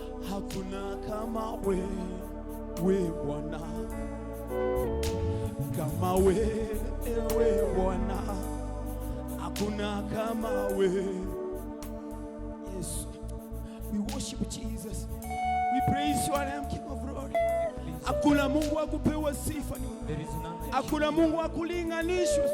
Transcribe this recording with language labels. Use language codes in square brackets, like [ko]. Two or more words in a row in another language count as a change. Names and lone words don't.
[sw] Hakuna kama wewe, Bwana. Kama wewe, Bwana. Hakuna kama wewe. [en] Yes. We worship Jesus. We praise your name, King of Glory. [sw] Hakuna Mungu wa kupewa sifa ni wewe. [en] There is none like you. [sw] Hakuna Mungu wa kulinganishwa.